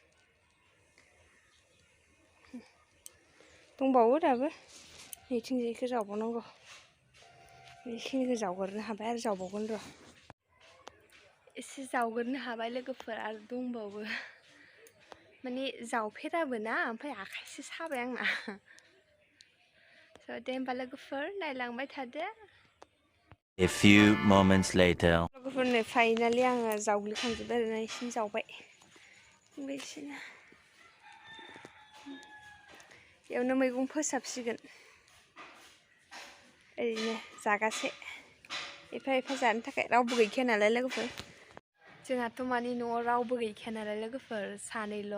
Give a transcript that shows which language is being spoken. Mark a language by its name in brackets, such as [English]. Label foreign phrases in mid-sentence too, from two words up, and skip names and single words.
[Bodo] दंबावो दाबो नैथिंजायखौ जावबावनांगौ बेखिनिखौ जावगोरनो हाबाय आरो जावबावगोन र' एसे जावगोरनो हाबाय लोगोफोर आरो दंबावो माने जावफेराबो ना ओमफ्राय आखाइसो साबाय आंना स' दे होमबा लोगोफोर नायलांबाय थादो [English] A few moments later. [Bodo] लोगोफोर नै फाइनालि आङो जावग्लिखांजोब्बाय आरोना एसे जावबाय बेसिनो बेयावनो मैगं फोसाबसिगोन ओरैनो जागासे एफा एफा जानो थाखाय रावबो गैखाया नालाय लोगोफोर जोंहाथ' माने न'आव रावबो गैखाया नालाय लोगोफोर सानैल'